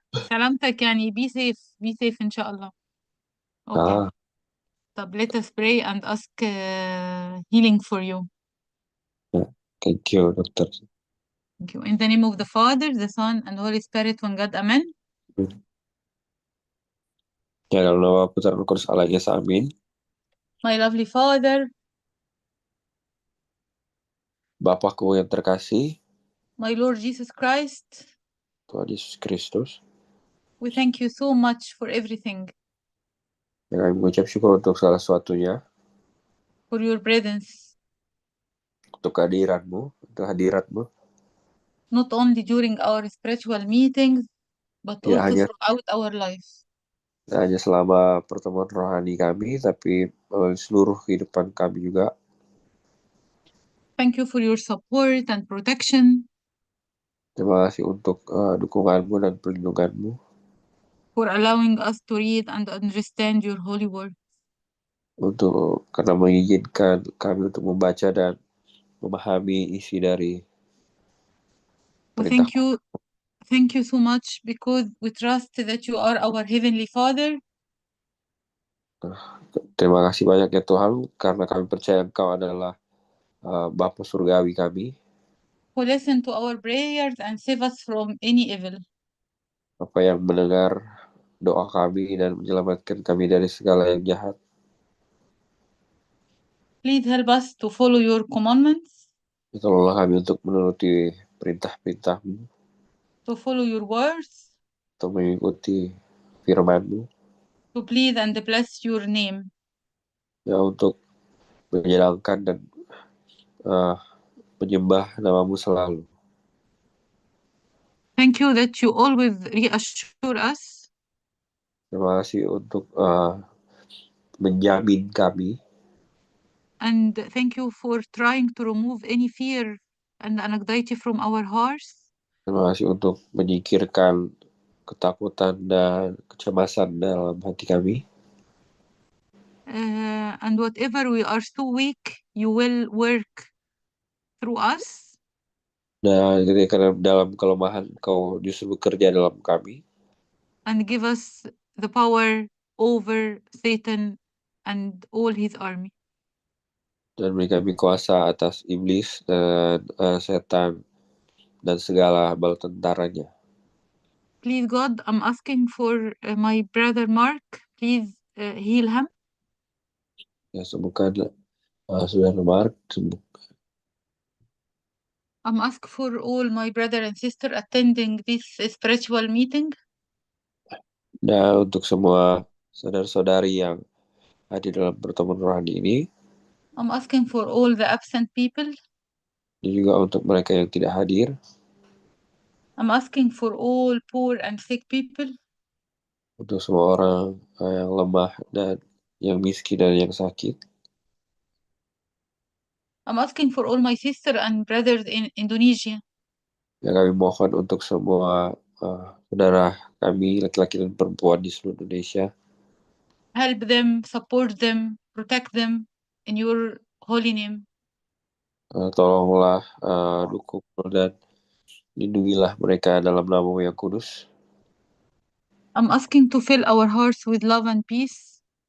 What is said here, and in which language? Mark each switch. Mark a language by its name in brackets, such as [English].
[Arabic] Salamtak يعني [English] be safe [Arabic] إن شاء الله. [English] Okay. [Arabic] طب [English] let us pray and ask healing for you. thank you, dokter. Thank you. In the name of the Father, the Son, and Holy Spirit, one God, Amen. [Indonesian] Ya dalam nama Putra Roh Kudus Allah Esa, amin. [English] My lovely Father, [Indonesian] Bapakku yang terkasih, [English] my Lord Jesus Christ, [Indonesian] Tuhan Yesus Kristus, [English] we thank you so much for everything, [Indonesian] yang kami mengucap syukur untuk segala sesuatunya, [English] for your presence, [Indonesian] untuk kehadiranmu, untuk hadiratmu, [English] not only during our spiritual meetings, but [Indonesian] Ya, [English] also [Indonesian] hanya- [English] throughout our lives. [Indonesian] tidak hanya selama pertemuan rohani kami, tapi melalui seluruh kehidupan kami juga. [English] Thank you for your support and protection, [Indonesian] Terima kasih untuk dukunganmu dan perlindunganmu, [English] for allowing us to read and understand your holy word. [Indonesian] karena mengizinkan kami untuk membaca dan memahami isi dari [English] We [Indonesian] perintah. [English] thank you so much because we trust that you are our heavenly Father, [Indonesian] Terima kasih banyak ya Tuhan, karena kami percaya Engkau adalah Bapa surgawi kami, [English] who listen to our prayers and save us from any evil. [Indonesian] Bapa yang mendengar doa kami dan menyelamatkan kami dari segala yang jahat. [English] Please help us to follow your commandments, [Indonesian] Tolonglah kami untuk menuruti perintah-perintah-Mu, [English] to follow your words, [Indonesian] untuk mengikuti firman-Mu, [English] to please and bless your name. [Indonesian] ya untuk menyenangkan dan menyembah nama-Mu selalu. [English] Thank you that you always reassure us [Indonesian] Terima kasih untuk menjamin kami, [English] and thank you for trying to remove any fear and anxiety from our hearts. [Indonesian] terima kasih untuk menyingkirkan ketakutan dan kecemasan dalam hati kami. [English] And whatever we are so weak, you will work through us. [Indonesian] Dan ketika dalam kelemahan Kau justru bekerja dalam kami, [English] And give us the power over Satan and all his army. [Indonesian] dan beri kami kuasa atas iblis dan setan dan segala bala tentaranya. [English] Please, God, I'm asking for my brother Mark. Please heal him. [Indonesian] Ya, sembuhkan saudara Mark, [English] I'm asked for all my brother and sister attending this spiritual meeting. [Indonesian] Dan untuk semua saudara-saudari yang hadir dalam pertemuan rohani ini, [English] I'm asking for all the absent people. [Indonesian] dan juga untuk mereka yang tidak hadir, [English] I'm asking for all poor and sick people. [Indonesian] untuk semua orang yang lemah dan yang miskin dan yang sakit. [English] I'm asking for all my sister and brothers in Indonesia. [Indonesian] Yang kami mohon untuk semua saudara kami laki-laki dan perempuan di seluruh Indonesia, [English] Help them, support them, protect them in your holy name. [Indonesian] tolonglah, dukung dan lindungilah mereka dalam nama-Mu yang kudus. [English] I'm asking to fill our hearts with love and peace.